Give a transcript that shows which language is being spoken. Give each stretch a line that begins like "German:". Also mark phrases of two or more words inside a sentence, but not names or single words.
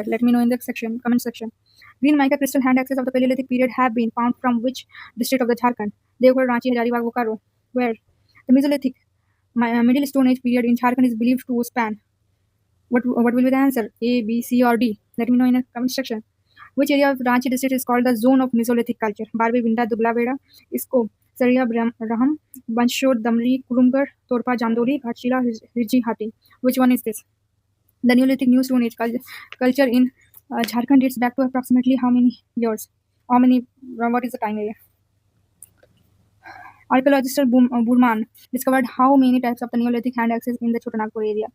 English: Let me know in the comment section. Green mica crystal hand axes of the Paleolithic period have been found from which district of the Jharkhand? Devgarh, Ranchi, Hazaribagh, Bokaro. Where? The Mesolithic, Middle Stone Age period in Jharkhand is believed to span. What will be the answer? A, B, C, or D? Let me know in the comment section. Which area of Ranchi district is called the zone of Mesolithic culture? Barbi, Vinda, Dubla-Veda, Isko, Saria, Raham, Banshod, Damri, Kurumgarh, Torpa, Jamdoli, Ghatshila, Hirji, Hati. Which one is this? The Neolithic New Stone Age culture in Jharkhand dates back to approximately how many years? What is the time area? Archaeologist Burman discovered how many types of the Neolithic hand axes in the Chotanagpur area?